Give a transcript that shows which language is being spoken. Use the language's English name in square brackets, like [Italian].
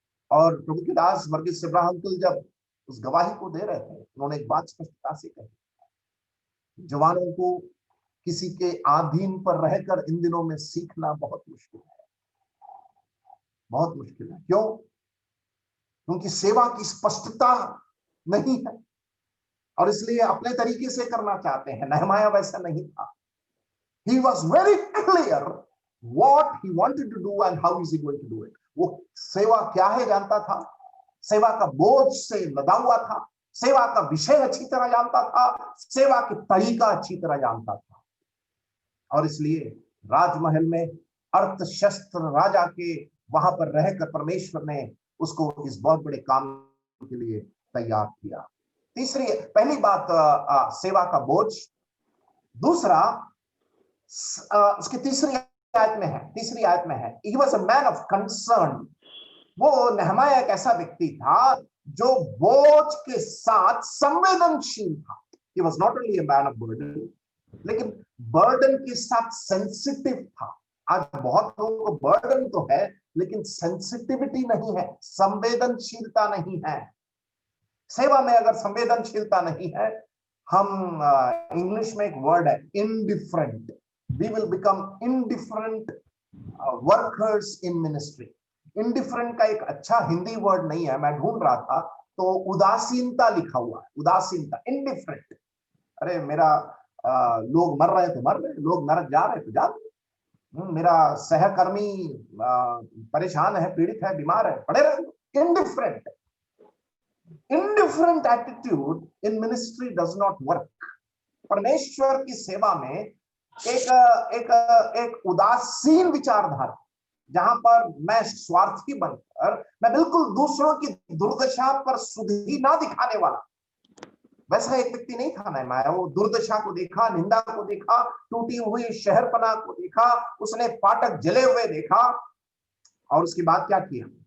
[Hindi] और प्रभु के दास वर्गीस इब्राहिम जब उस गवाही को दे रहे थे, उन्होंने एक बात स्पष्टता से कही, जवानों को किसी के अधीन पर रहकर इन दिनों में सीखना बहुत मुश्किल है, बहुत मुश्किल है। क्यों? क्योंकि सेवा की स्पष्टता नहीं है और इसलिए अपने तरीके से करना चाहते हैं। नेहमाया वैसा नहीं था। [English] He was very clear what he wanted to do and how is he going to do it। [Hindi] वो सेवा क्या है जानता था, सेवा का बोझ से लदा हुआ था, सेवा का विषय अच्छी तरह जानता था, सेवा की तरीका अच्छी तरह जानता था। और इसलिए राजमहल में अर्थशस्त्र राजा के वहां पर रहकर परमेश्वर ने उसको इस बहुत बड़े काम के लिए तैयार किया। तीसरी, पहली बात सेवा का बोझ। दूसरा, उसकी तीसरी आयत में है [English] he was a man of concern। [Hindi] वो नेहमाया एक ऐसा व्यक्ति था जो बोझ के साथ संवेदनशील था। [English] He was not only a man of burden, [Hindi] लेकिन बर्डन के साथ सेंसिटिव था। आज बहुत लोगों को बर्डन तो है लेकिन सेंसिटिविटी नहीं है, संवेदनशीलता नहीं है। सेवा में अगर संवेदनशीलता नहीं है, हम इंग्लिश में एक वर्ड है indifferent, [English] We will become indifferent workers in ministry. [Hindi] Indifferent का एक अच्छा हिंदी वर्ड नहीं है, मैं ढूंढ रहा था तो उदासीनता लिखा हुआ है, उदासीनता, इनडिफरेंट। अरे मेरा लोग मर रहे तो मर रहे, लोग नरक जा रहे तो जा रहे, मेरा सहकर्मी परेशान है, पीड़ित है, बीमार है, पड़े रहे। [English] Indifferent, indifferent attitude in ministry does not work। [Hindi] परमेश्वर की सेवा में एक उदासीन विचारधारा, जहां पर मैं स्वार्थी बनकर मैं बिल्कुल दूसरों की दुर्दशा पर सुधि ना दिखाने वाला, वैसा एक व्यक्ति नहीं था नेहमाया। वो दुर्दशा को देखा, निंदा को देखा, टूटी हुई शहरपनाह को देखा, उसने फाटक जले हुए देखा और उसके बाद क्या किया?